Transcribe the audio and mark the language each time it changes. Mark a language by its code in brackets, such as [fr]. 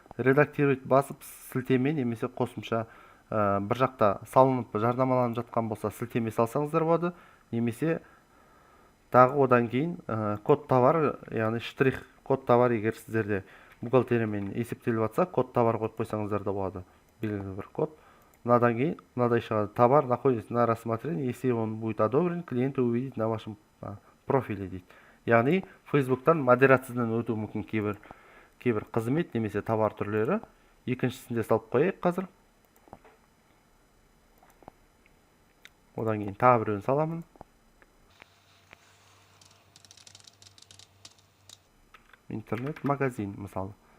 [kk] Редактировать басып сілтеме немесе қосымша бір жақта салынып жарнамаланып жатқан болса сілтеме салсаңыздар болады. Немесе тағы одан кейін код товар, яғни штрих код товар, егер сіздерде бухгалтериямен есептеліп жатса, код товар қойып қойсаңыздар да болады. Белгілі бір код. Мынадан кейін мынадай шығады. [ru] Товар находится на рассмотрении, если он будет одобрен, клиенты увидит на вашем профиле [kk] дейді. Яғни Facebook'тан модерациядан өтуі мүмкін кейбір қызмет немесе товар түрлері. Екіншісінде салып қояйық қазір. Одан кейін тағы біреуін саламын. Интернет-магазин мысалы.